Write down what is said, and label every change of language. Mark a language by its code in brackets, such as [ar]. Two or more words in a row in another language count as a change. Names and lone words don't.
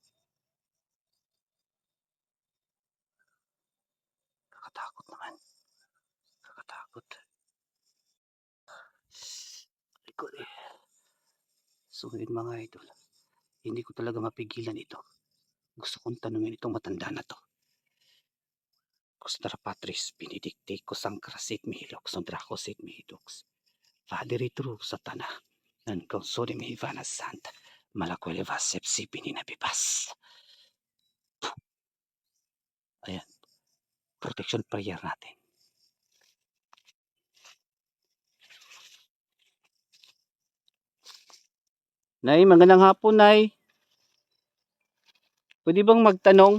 [tl] Kakatakot naman. Kakatakot. Likod eh. So yun mga idol. Hindi ko talaga mapigilan ito. Gusto kong tanungin itong matanda na to. Kustra patris benedicti kusangkrasit mihilok sondrakosit mihidox. Vaderitru satana. Nan konsode mihivana santa. Malakwele vasepsi pininabibas. Ayan. [en] Protection prayer [tl] natin. Nay, magandang hapon, Nay. Pwede bang magtanong?